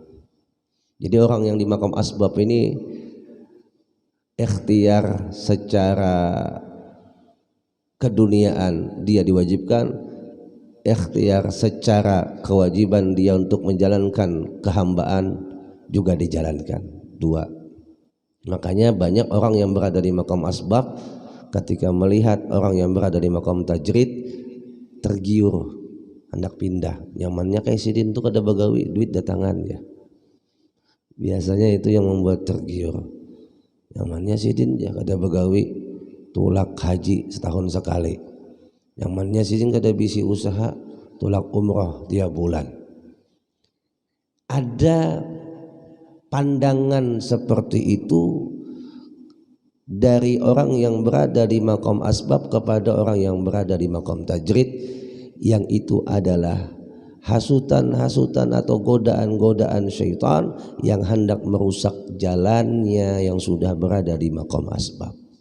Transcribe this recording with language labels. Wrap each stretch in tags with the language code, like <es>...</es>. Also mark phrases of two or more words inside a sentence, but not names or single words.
<id>Jadi orang yang di makam asbab ini ikhtiar secara keduniaan dia diwajibkan, ikhtiar secara kewajiban dia untuk menjalankan kehambaan juga dijalankan. 2. Makanya banyak orang yang berada di makam asbab ketika melihat orang yang berada di makam tajrid tergiur, hendak pindah.</id> <bjn>Nyamannya kayak sidin tuh kada bagawi, duit datangan ya.</bjn> <id>Biasanya itu yang membuat tergiur.</id> <bjn>Nyamannya sidin ya kada bagawi, tulak haji setahun sekali. Nyamannya sidin kada bisi usaha, tulak umrah tiap bulan.</bjn> <id>Ada pandangan seperti itu dari orang yang berada di makom asbab kepada orang yang berada di makom tajrid, yang itu adalah hasutan-hasutan atau godaan-godaan syaitan yang hendak merusak jalannya yang sudah berada di makom asbab.</id>